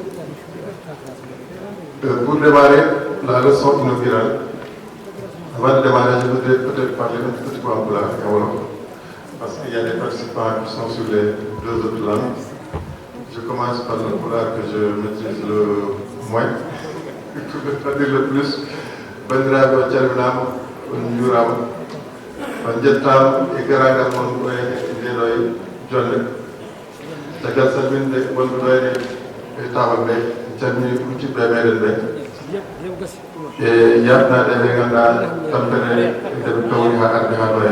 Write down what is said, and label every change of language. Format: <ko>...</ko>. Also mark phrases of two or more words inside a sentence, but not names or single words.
<fr>Pour démarrer la leçon inaugurale, avant de démarrer, je voudrais peut-être parler un petit peu en pulaar et wolof, parce qu'il y a des participants qui sont sur les deux autres langues. Je commence par le pulaar que je maîtrise le moins, pour ne pas dire le plus.</fr> <ff>Bandiraɓe o calminama on juurama on jettama e garagal mon wayne ndeɗo e jonde caggal salminde wonɓe ɗo e tawal ɓe calmini ɓuccitɓe meɗen ɓe e yabnade ɓe ganduɗa tampere ndeɓe kawri ha arde ha ɗo en</ff>